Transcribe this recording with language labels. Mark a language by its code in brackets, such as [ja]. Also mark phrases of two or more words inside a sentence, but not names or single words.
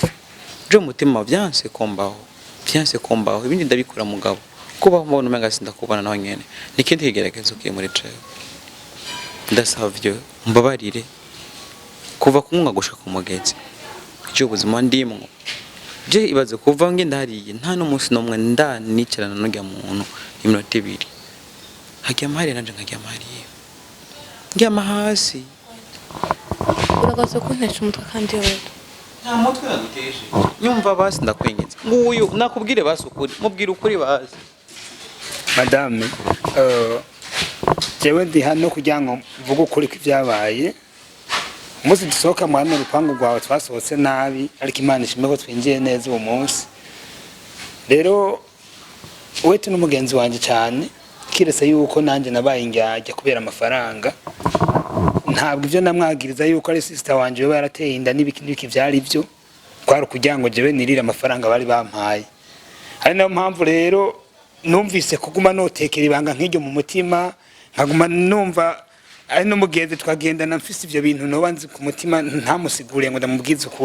[rn] Je umutima byanse kombaho. Byanse kombaho ibindi ndabikora mugabo. Kuba mbona umenga sindakubona nawe nyene. Nikindi kigeragezo kiye muri cewe. Ndasavye mbabarire kuva kumwe gushaka umugezi. Cyo ubuzima ndimwo. Je ibaze kuva nge ndariye nta n'umunsi nomwe ndanicarana n'ujya muntu iminota 2. Hajya mahari nanje nkajya mahari. Njya hasi. Uragaze kuntesha umutwe kandi wewe. Nta mutwe nagiteje. Nyumva basi ndakwingiza. Nguyu nakubwire basi ukuri. Mubwire ukuri basi. Madame, jewe ndi hano kugira ngo mvuge ukuri kw'ibyabaye. Umunsi dusohoka mu hano rupangu rwawe twasohotse nabi, ariko Imana ishimwe ko twinjiye neza uwo munsi. Rero Wetu n'umugenzi wanje cyane, kiretse yuko nanje nabaye ingyajya kubera amafaranga. Ntabwo ibyo namwagiriza yuko ari sister wanje we yarateye inda n'ibiki byari byo. Kwari kugira ngo jewe nirira amafaranga bari bampaye. Ari nayo mpamvu rero numvise kuguma notekera ibanga nk'iryo mu mutima, nkaguma numva ari n'umugenzi twagenda namfise ivyo bintu no banzi ku mutima ntamusiguriye ngo ndamubwize ukuri.